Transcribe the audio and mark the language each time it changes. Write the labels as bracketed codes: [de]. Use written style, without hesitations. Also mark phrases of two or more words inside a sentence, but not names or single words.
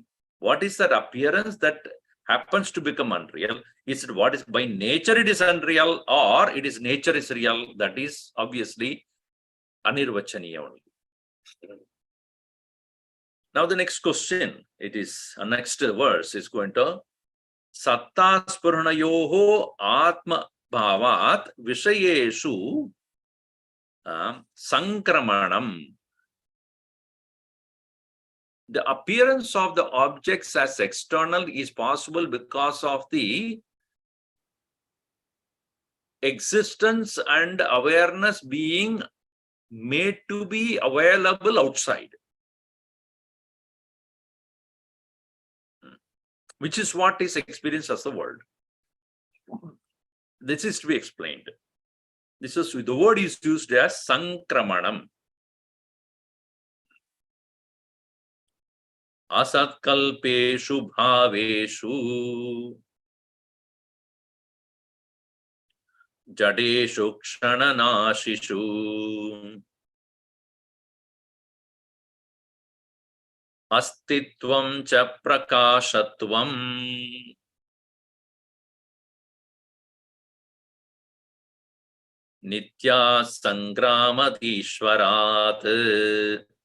[en] What is that appearance that happens to become unreal? Is it what is by nature it is unreal, or it is nature is real? That is obviously anirvachaniya only. Now the next question, it is next verse is going to [sa] satta spurnayoho atma bhavat vishayeshu sankramanam. [en] The appearance of the objects as external is possible because of the existence and awareness being made to be available outside, which is what is experienced as the world. This is to be explained. This is the word is used as sankramanam. [sa] Asatkalpeshu bhaveshu jadeshu kshananashishu astitvam cha prakashatvam nitya sangramadishvarat.